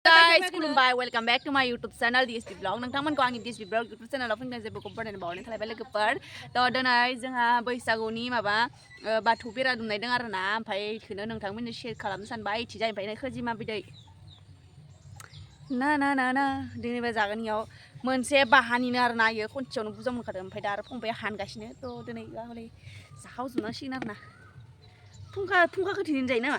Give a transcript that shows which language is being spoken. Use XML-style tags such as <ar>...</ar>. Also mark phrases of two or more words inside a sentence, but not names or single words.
<brx>guys, खुलुमबाय</brx> <en>welcome back to my YouTube channel</en> <brx>DSP ब्लॉग नोंथांमोनखौ आंनि DSP ब्लॉग यूट्यूब चैनलाव फैनाय जेबो बरायनो बावनाय थालायबाय लोगोफोर थ' दिनै जोंहा बैसागुनि माबा बाथौ बेरा दुमनाय दं आरोना ओमफ्राय बेखौनो नोंथांमोननो शेयार खालामनो सानबाय इथिजाय ओमफ्राय खोजिमा बिदै ना ना ना ना दिनैबो जागोन इयाव मोनसे बाहानिनो आरोना इयो खनसेयावनो बुरजा मोनखादों ओमफ्राय दा आरो फंबाया हानगासिनो थ' दिनै हले जाखावजोबनांसिगोन आरोना फुंखाखौ दिनै जायो नामा</brx>